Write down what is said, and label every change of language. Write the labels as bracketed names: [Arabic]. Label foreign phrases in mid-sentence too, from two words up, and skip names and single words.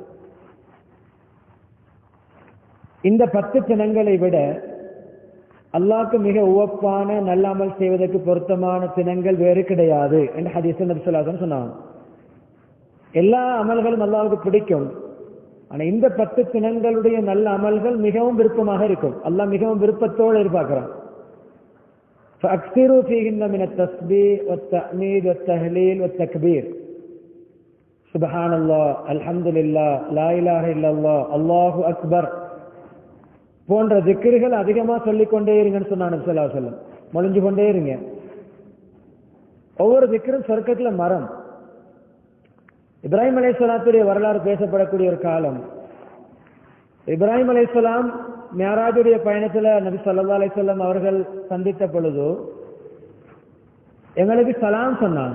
[Tamil] இந்த 10 தினங்களை விட அல்லாஹ்க்கு மிக உவப்பான நல்ல அமல் செய்வதற்கு பொருத்தமான தினங்கள் வேறு கிடையாது என்று ஹதீஸில் நபி [Arabic] صلى الله عليه وسلم [Tamil] சொன்னாங்க. எல்லா அமல்களும் அல்லாஹ்வுக்கு பிடிக்கும். ஆனால் இந்த 10 தினங்களுடைய நல்ல அமல்கள் மிகவும் விருப்பமாக இருக்கும். அல்லாஹ் மிகவும் விருப்பத்தோடு எதிர்பார்க்கிறான். [Arabic] فأكثروا فيهن من التسبيح والتحميد والتهليل والتكبير. سبحان الله، الحمد لله، لا إله إلا الله، الله أكبر [Tamil] போன்ற திக்ருகள் அதிகமாக சொல்லிக்கொண்டே இருங்கன்னு சொன்னாங்க நபி [Arabic] صلى الله عليه وسلم. [Tamil] மொழிஞ்சு கொண்டே இருங்க. ஒவ்வொரு திக்ரும் சொர்க்கத்தில் மரம். இப்ராஹிம் அலைஹிஸ்ஸலாத்துடைய வரலாறு பேசப்படக்கூடிய ஒரு காலம். இப்ராஹிம் அலைஹிஸ்ஸலாம் மியராஜுடைய பயணத்தில் நபி [Arabic] صلى الله عليه وسلم [Tamil] அவர்கள் சந்தித்த பொழுது எங்களுக்கு சலாம் சொன்னாங்க.